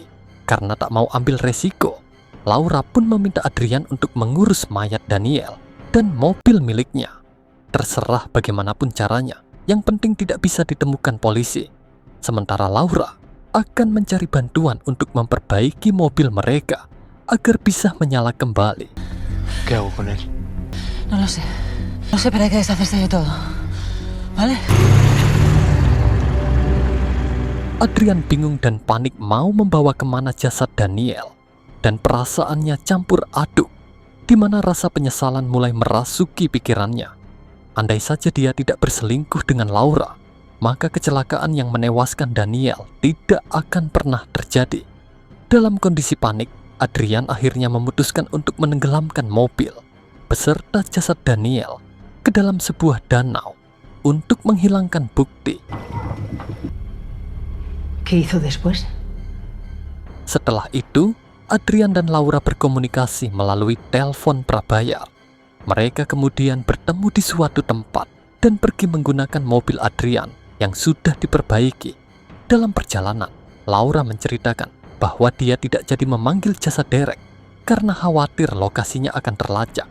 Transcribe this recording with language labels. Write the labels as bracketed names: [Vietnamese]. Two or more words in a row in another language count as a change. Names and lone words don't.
[Indonesian] Karena tak mau ambil resiko, Laura pun meminta Adrian untuk mengurus mayat Daniel dan mobil miliknya. Terserah bagaimanapun caranya, yang penting tidak bisa ditemukan polisi. Sementara Laura akan mencari bantuan untuk memperbaiki mobil mereka agar bisa menyala kembali. [Spanish] ¿Qué hago con él? No lo sé. No sé, pero hay que deshacerse de todo. ¿Vale? [Indonesian] Adrian bingung dan panik mau membawa kemana jasad Daniel. Dan perasaannya campur aduk, di mana rasa penyesalan mulai merasuki pikirannya. Andai saja dia tidak berselingkuh dengan Laura, maka kecelakaan yang menewaskan Daniel tidak akan pernah terjadi. Dalam kondisi panik, Adrian akhirnya memutuskan untuk menenggelamkan mobil beserta jasad Daniel ke dalam sebuah danau untuk menghilangkan bukti. [Spanish] ¿Qué hizo después? [Indonesian] Setelah itu, Adrian dan Laura berkomunikasi melalui telepon prabayar. Mereka kemudian bertemu di suatu tempat dan pergi menggunakan mobil Adrian yang sudah diperbaiki. Dalam perjalanan, Laura menceritakan bahwa dia tidak jadi memanggil jasa derek karena khawatir lokasinya akan terlacak.